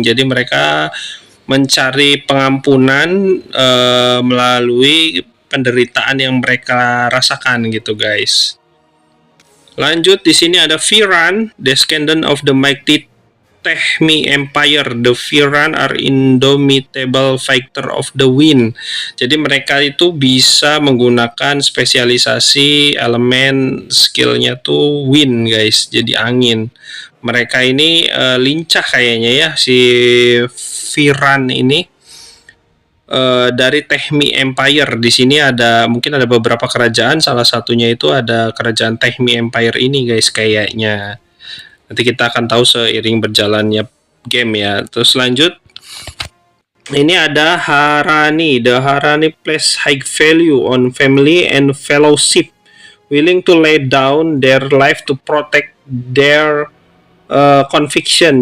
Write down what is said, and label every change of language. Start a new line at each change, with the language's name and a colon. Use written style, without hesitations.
Indonesian: Jadi mereka mencari pengampunan melalui penderitaan yang mereka rasakan gitu guys. Lanjut, di sini ada Firan,
English: descendant of the mighty
Indonesian: Tehmi Empire.
English: The Firan are indomitable fighter of the wind.
Indonesian: Jadi mereka itu bisa menggunakan spesialisasi elemen, skillnya tuh wind guys, jadi angin. Mereka ini lincah kayaknya ya, si Firan ini. Dari Tehmi Empire. Di sini mungkin ada beberapa kerajaan, salah satunya itu ada kerajaan Tehmi Empire ini guys kayaknya. Nanti kita akan tahu seiring berjalannya game ya. Terus lanjut, ini ada Harani.
English: The Harani place high value on family and fellowship, willing to lay down their life to protect their conviction.